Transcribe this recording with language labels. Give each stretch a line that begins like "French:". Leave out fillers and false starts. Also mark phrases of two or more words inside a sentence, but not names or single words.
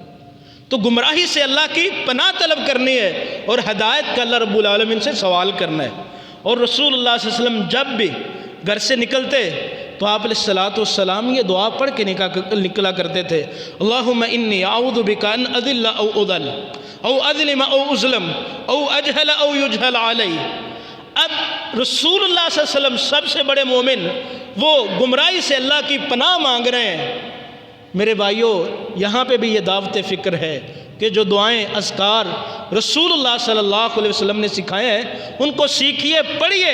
Urdu: تو گمراہی سے اللہ کی پناہ طلب کرنی ہے اور ہدایت کا
Arabic: اللہ رب العالمین
Urdu: سے سوال کرنا ہے۔ اور رسول اللہ
Arabic: صلی اللہ علیہ وسلم
Urdu: جب بھی گھر سے نکلتے تو آپ
Arabic: علیہ السلام
Urdu: یہ دعا پڑھ کے نکلا کرتے تھے،
Arabic: اللہم انی اعوذ بک ان اضل او اضل او اظلم او اظلم او اجہل او یجہل علی۔
Urdu: اب رسول اللہ
Arabic: صلی اللہ علیہ وسلم
Urdu: سب سے بڑے مومن وہ گمراہی سے اللہ کی پناہ مانگ رہے ہیں۔ میرے بھائیوں، یہاں پہ بھی یہ دعوت فکر ہے کہ جو دعائیں اذکار رسول اللہ
Arabic: صلی اللہ علیہ وسلم
Urdu: نے سکھائے ہیں ان کو سیکھیے، پڑھیے۔